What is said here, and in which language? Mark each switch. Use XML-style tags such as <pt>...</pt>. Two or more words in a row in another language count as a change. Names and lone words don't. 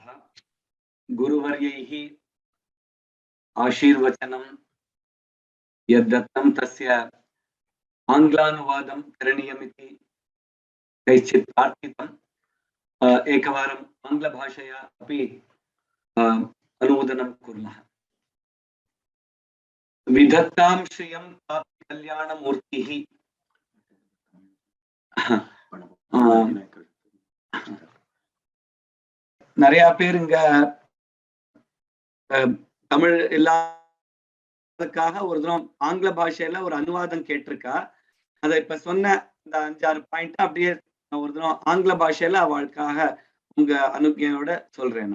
<sa>गुरुवर्यैः आशीर्वचनं यद्दत्तं तस्य आङ्ग्लानुवादं करणीयमिति कैश्चित् प्रार्थितम्. एकवारम् आङ्ग्लभाषया अपि अनुमोदनं कुर्मः. विधत्तां श्रियं कापि कल्याणमूर्तिः.</sa> <ta>நிறைய பேர் இங்க தமிழ் இல்லாததுக்காக ஒரு தினம் ஆங்கில பாஷையில ஒரு அனுவாதம் கேட்டிருக்கா. அதை இப்ப சொன்ன இந்த 5-6 பாயிண்ட் அப்படியே ஒரு தினம் ஆங்கில பாஷையில அவளுக்காக உங்க அனுகியோட சொல்றேன்.</ta>